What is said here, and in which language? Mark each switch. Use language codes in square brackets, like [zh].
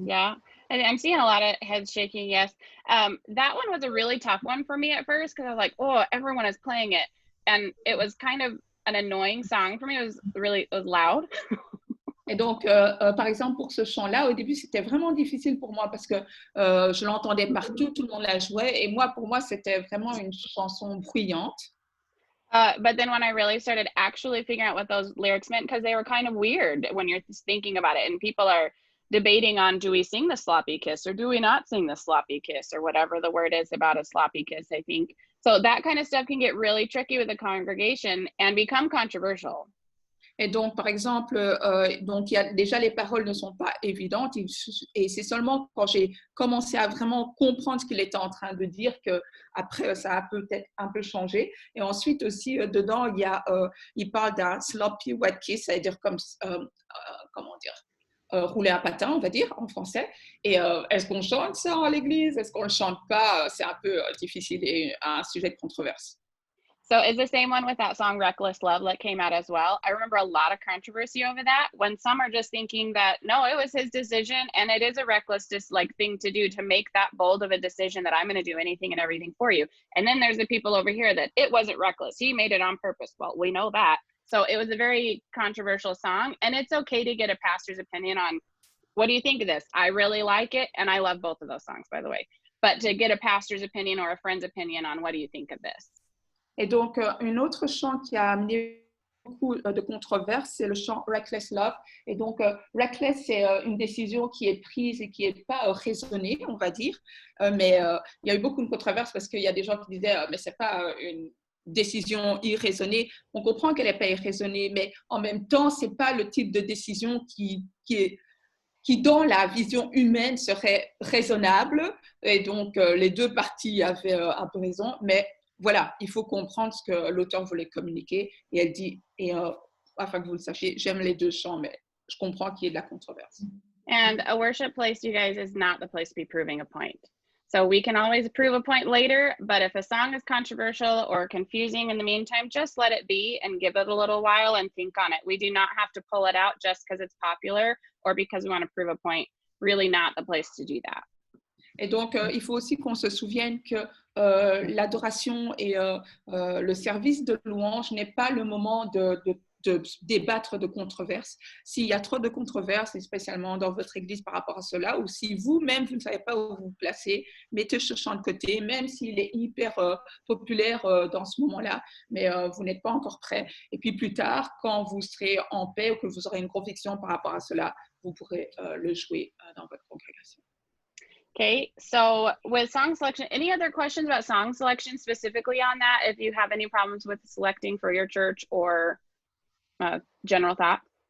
[en] Yeah, I'm seeing a lot of heads shaking. Yes. That one was a really tough one for me at first because I was like, oh, everyone is playing it. And it was kind of an annoying song for me. It was loud. [fr] Et donc, par exemple, pour ce chant-là, au début, c'était vraiment difficile pour moi parce que je l'entendais partout, tout le monde la jouait. Et moi, pour moi, c'était vraiment une chanson bruyante. [en] But then when I really started actually figuring out what those lyrics meant, because they were kind of weird when you're thinking about it, and people are debating on, do we sing the sloppy kiss or do we not sing the sloppy kiss or whatever the word is about a sloppy kiss, I think. So that kind of stuff can get really tricky with the congregation and become controversial. [fr] Et donc, par exemple, déjà les paroles ne sont pas évidentes et c'est seulement quand j'ai commencé à vraiment comprendre ce qu'il était en train de dire qu'après, ça a peut-être un peu changé. Et ensuite aussi, dedans, il parle d'un [en] sloppy wet kiss, [fr] c'est-à-dire comme, comment dire, rouler un patin, on va dire, en français. Et est-ce qu'on chante ça à l'église? Est-ce qu'on ne le chante pas? C'est un peu difficile et un sujet de controverse. [en] So it's the same one with that song Reckless Love that came out as well. I remember a lot of controversy over that when some are just thinking that, no, it was his decision and it is a reckless thing to do to make that bold of a decision that I'm going to do anything and everything for you. And then there's the people over here that it wasn't reckless. He made it on purpose. Well, we know that. So it was a very controversial song, and it's okay to get a pastor's opinion on, what do you think of this? I really like it. And I love both of those songs, by the way, but to get a pastor's opinion or a friend's opinion on, what do you think of this? [fr] Et donc, un autre chant qui a amené beaucoup de controverses, c'est le chant Reckless Love. Et donc, Reckless, c'est une décision qui est prise et qui n'est pas raisonnée, on va dire. Mais il y a eu beaucoup de controverses parce qu'il y a des gens qui disaient mais ce n'est pas une décision irraisonnée. On comprend qu'elle n'est pas irraisonnée, mais en même temps, ce n'est pas le type de décision qui dans la vision humaine serait raisonnable. Et donc, les deux parties avaient un peu raison, mais voilà, il faut comprendre ce que l'auteur voulait communiquer. Et elle dit, afin que vous le sachiez, j'aime les deux chants, mais je comprends qu'il y ait de la controverse. [en] And a worship place, you guys, is not the place to be proving a point. So we can always prove a point later, but if a song is controversial or confusing in the meantime, just let it be and give it a little while and think on it. We do not have to pull it out just because it's popular or because we want to prove a point. Really not the place to do that. [fr] Et donc, il faut aussi qu'on se souvienne que l'adoration et le service de louange n'est pas le moment de débattre de controverses. S'il y a trop de controverses, et spécialement dans votre église par rapport à cela, ou si vous-même, vous ne savez pas où vous placer, mettez ce chant de côté, même s'il est hyper populaire dans ce moment-là, mais vous n'êtes pas encore prêt. Et puis plus tard, quand vous serez en paix ou que vous aurez une conviction par rapport à cela, vous pourrez le jouer dans votre congrégation. [en] Okay, so with song selection, any other questions about song selection specifically on that? If you have any problems with selecting for your church or general thought?